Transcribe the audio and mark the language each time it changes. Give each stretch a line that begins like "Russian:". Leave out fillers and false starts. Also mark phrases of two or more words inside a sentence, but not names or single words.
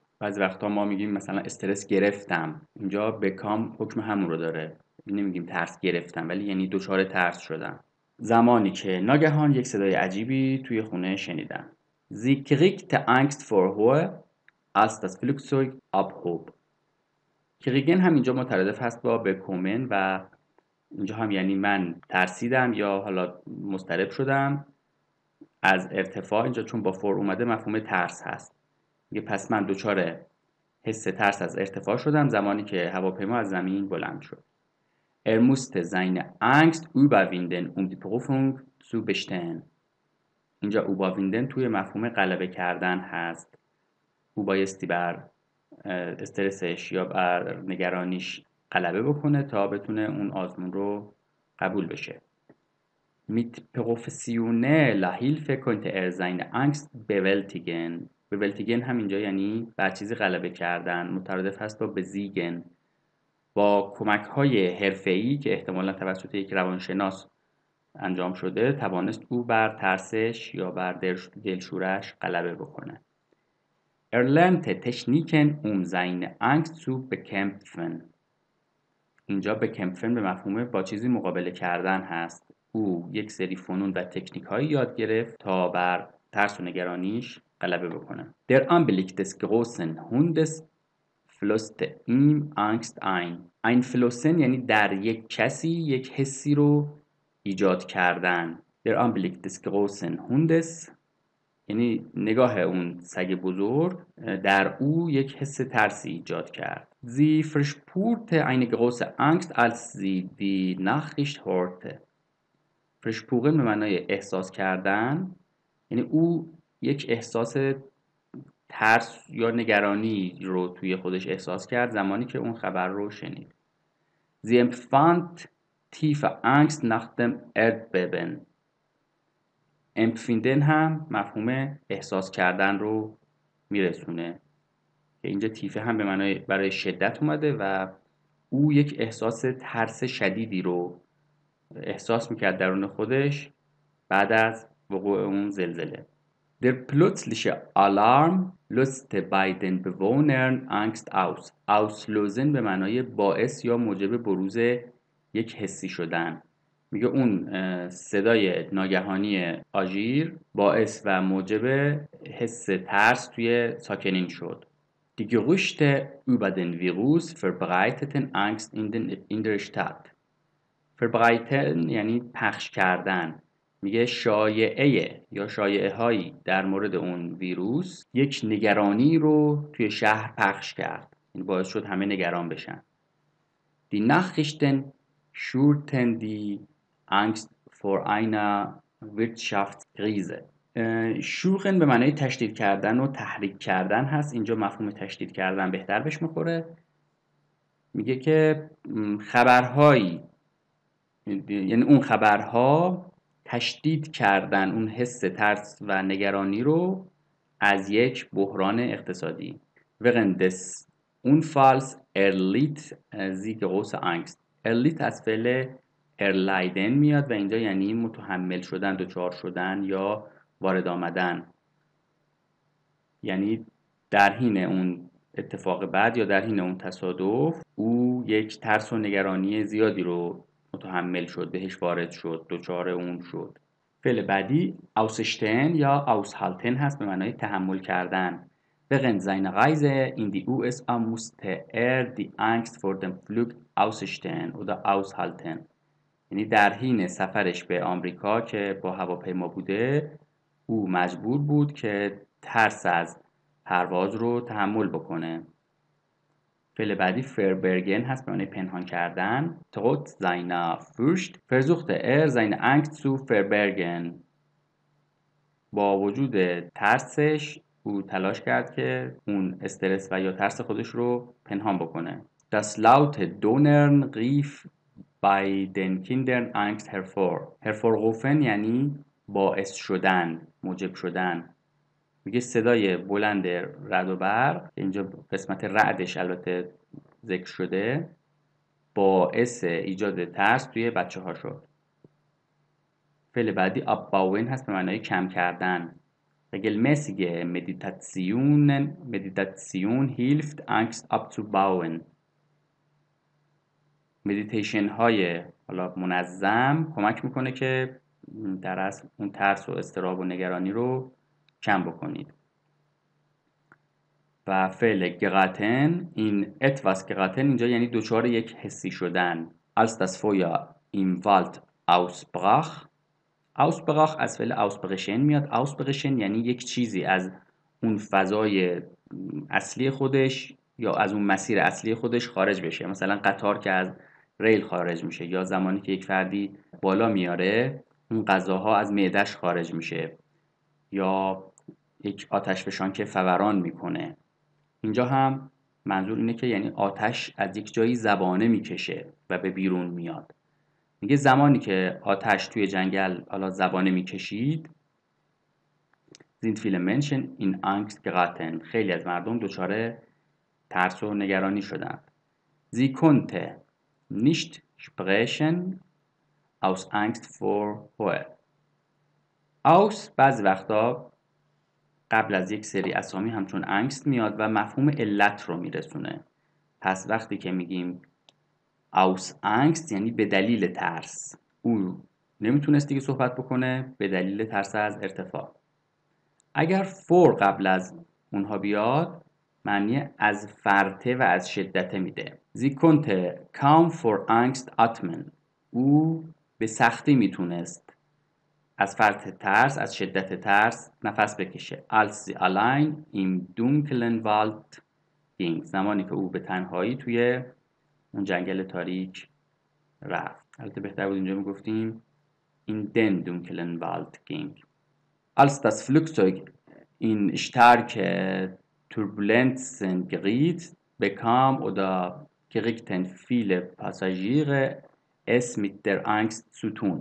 Persian: بعضی وقتا ما میگیم مثلا استرس گرفتم. اینجا بکام حکم همون رو داره. نمیگیم ترس گرفتم ولی یعنی دچار ترس شدم. زمانی که ناگهان یک صدای عجیبی توی خونه شنیدم.
German: Sie kriegte Angst vor Höhe, als das Flugzeug abhob.
Persian: کریگن هم اینجا مترادف هست با بکومن و اینجا هم یعنی من ترسیدم یا حالا مضطرب شدم از ارتفاع. اینجا چون با فور اومده مفهوم ترس هست. میگه پس من دچار حس ترس از ارتفاع شدم زمانی که هواپیما از زمین بلند شد.
German: Er musste seine Angst überwinden, die Prüfung zu bestehen.
Persian: اینجا überwinden توی مفهوم غلبه کردن هست. او بایستی بر استرسش یا بر نگرانیش غلبه بکنه تا بتونه اون آزمون رو قبول بشه.
German: Mit professioneller Hilfe konnte er seine Angst bewältigen.
Persian: bewältigen هم اینجا یعنی بر چیزی غلبه کردن، مترادف هست با بزیگن. با کمک‌های حرفه‌ای که احتمالاً توسط یک روانشناس انجام شده توانست او بر ترسش یا بر دلشورش غلبه بکنه.
German: Er lernte Techniken, seine Angst zu bekämpfen.
Persian: اینجا bekämpfen به مفهوم با چیزی مقابله کردن هست. او یک سری فنون و تکنیک هایی یاد گرفت تا بر ترس و نگرانیش غلبه بکنه.
German: Der Anblick des großen Hundes flößte ihm Angst ein.
Persian: Einflößen یعنی در یک کسی یک حسی رو ایجاد کردن.
German: Der Anblick des großen Hundes
Persian: یعنی نگاه اون سگ بزرگ در او یک حس ترسی ایجاد کرد.
German: Sie verspürte eine große Angst, als sie die Nachricht hörte.
Persian: verspüren به معنای احساس کردن، یعنی او یک احساس ترس یا نگرانی رو توی خودش احساس کرد زمانی که اون خبر رو شنید.
German: Sie empfand tiefe Angst nach dem Erdbeben.
Persian: empfinden هم مفهوم احساس کردن رو میرسونه که اینجا تیفه هم به معنای برای شدت اومده و او یک احساس ترس شدیدی رو احساس میکرد درون خودش بعد از وقوع اون زلزله.
German: Der plötzliche Alarm löste bei den Bewohnern Angst aus.
Persian: auslösen به معنای باعث یا موجب بروز یک حسی شدن. میگه اون صدای ناگهانی آژیر باعث و موجب حس ترس توی ساکنین شد.
German: Die Gerüchte über den Virus verbreiteten Angst in der Stadt.
Persian: verbreiten یعنی پخش کردن. میگه شایعه یا شایعه هایی در مورد اون ویروس یک نگرانی رو توی شهر پخش کرد. این باعث شد همه نگران بشن.
German: Die Nachrichten schürten die Angst vor einer Wirtschaftskrise.
Persian: شوخن به معنای تشدید کردن و تحریک کردن هست. اینجا مفهوم تشدید کردن بهتر بهش میخوره. میگه که خبرهایی یعنی اون خبرها تشدید کردن اون حس ترس و نگرانی رو از یک بحران اقتصادی.
German: Während des Unfalls erlitt sie große Angst.
Persian: erlitt از فعل erleiden میاد و اینجا یعنی متحمل شدن، دچار شدن یا وارد آمدن. یعنی در حین اون اتفاق بعد یا در حین اون تصادف او یک ترس و نگرانی زیادی رو متحمل شد، بهش وارد شد، دچار اون شد. فعل بعدی ausstehen یا aushalten هست به معنای تحمل کردن.
German: Während seiner Reise in die USA musste die Angst vor dem Flug ausstehen oder aushalten.
Persian: یعنی در حین سفرش به آمریکا که با هواپیما بوده او مجبور بود که ترس از پرواز رو تحمل بکنه. فعل بعدی verbergen هست به معنی پنهان کردن.
German: Trotz seiner Furcht versuchte seine Angst zu verbergen.
Persian: با وجود ترسش او تلاش کرد که اون استرس و یا ترس خودش رو پنهان بکنه.
German: Das laute Donnern rief bei den Kindern Angst hervor.
Persian: hervorrufen یعنی باعث شدن، موجب شدن. میگه صدای بلند رعد و برق، اینجا قسمت رعدش البته ذکر شده، باعث ایجاد ترس توی بچه ها شد. فعل بعدی abbauen هست به معنای کم کردن.
German: Regelmäßige Meditation hilft Angst abzubauen.
Persian: مدیتیشن های حالا منظم کمک میکنه که در اصل اون ترس و اضطراب و نگرانی رو کم بکنید. و فعل گراتن، این
German: etwas geraten
Persian: اینجا یعنی دچار یک حسی شدن.
German: als das Feuer im Wald ausbrach.
Persian: ausbrach از فعل ausbrechen میاد. ausbrechen یعنی یک چیزی از اون فضای اصلی خودش یا از اون مسیر اصلی خودش خارج بشه. مثلا قطار که از ریل خارج میشه، یا زمانی که یک فردی بالا میاره اون غذاها از معده‌اش خارج میشه، یا یک آتشفشان که فوران میکنه. اینجا هم منظور اینه که یعنی آتش از یک جایی زبانه میکشه و به بیرون میاد. میگه زمانی که آتش توی جنگل حالا زبانه میکشید،
German: sind viele Menschen in Angst geraten.
Persian: خیلی از مردم دچار ترس و نگرانی شدند.
German: Sie konnte nicht sprechen aus Angst vor Feuer.
Persian: aus بعضی وقتا قبل از یک سری اسامی همچون angst میاد و مفهوم علت رو میرسونه. پس وقتی که میگیم
German: aus Angst
Persian: یعنی به دلیل ترس. او نمیتونست دیگه صحبت بکنه به دلیل ترس از ارتفاع. اگر for قبل از اونها بیاد معنی از فرطه و از شدته میده.
German: Sie konnte kaum vor Angst atmen.
Persian: او به سختی میتونست از فرط ترس، از شدت ترس نفس بکشه.
German: als sie allein im dunklen Wald ging.
Persian: زمانی که او به تنهایی توی اون جنگل تاریک رفت. البته بهتر بود اینجا میگفتیم
German: in den dunklen Wald ging. als das Flugzeug in starke Turbulenzen geriet, bekam oder kriegten viele Passagiere es mit der Angst zu tun.